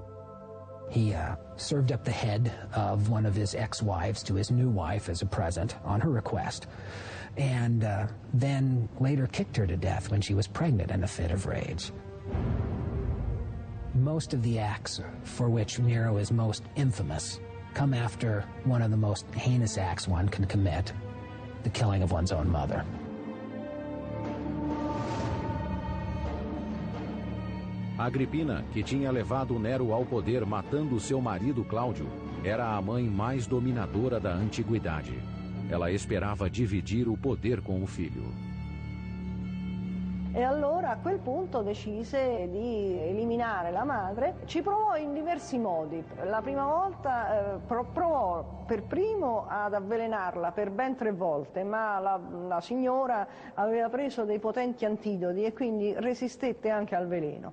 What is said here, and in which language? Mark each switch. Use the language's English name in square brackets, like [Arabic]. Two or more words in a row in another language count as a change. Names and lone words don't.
[English] He served up the head of one of his ex-wives to his new wife as a present on her request, and then later kicked her to death when she was pregnant in a fit of rage. Most of the acts for which Nero is most infamous come after one of the most heinous acts one can commit, the killing of one's own mother. [Portuguese] Agripina, que tinha levado Nero ao poder matando seu marido Cláudio, era a mãe mais dominadora da antiguidade. Ela esperava dividir o poder com o filho. [Italian] E allora a quel punto decise di eliminare la madre. Ci provò in diversi modi. La prima volta provò per primo ad avvelenarla per ben 3 volte, ma la signora aveva preso dei potenti antidoti e quindi resistette anche al veleno.